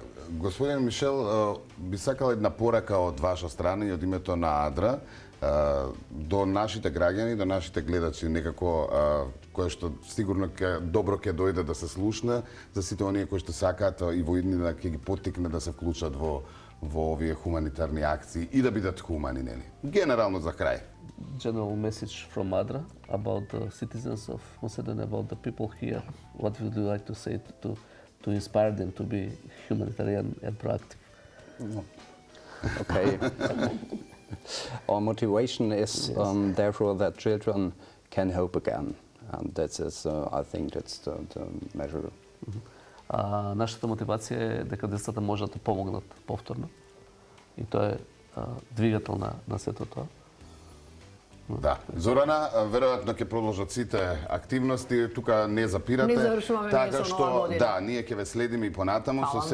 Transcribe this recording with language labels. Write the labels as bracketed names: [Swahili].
[Macedonian] Господин Мишел, би сакал една порака од ваша страна и од името на АДРА до нашите граѓани, до нашите гледачи, некако кое што сигурно добро ќе дојде да се слушне за сите оние кои што сакаат и во иднина ќе ги поттикне да се вклучат во овие хуманитарни акции и да бидат хумани, нели? Генерално за крај. [English] General message from ADRA about the citizens of Macedonia, about the people here. What would you like to say to inspire them to be humanitarian and proactive? Okay. Our motivation is therefore that children can hope again, and that is, I think, that's the measure. [Macedonian] Нашата мотивација е дека децата можат да помогнат повторно и тоа е двигател на сето тоа. Да. Зорана, веројатно ќе продолжат сите активности, тука не запирате. Не завршуваме така со што нова година. Да, ние ќе ве следиме и понатаму со се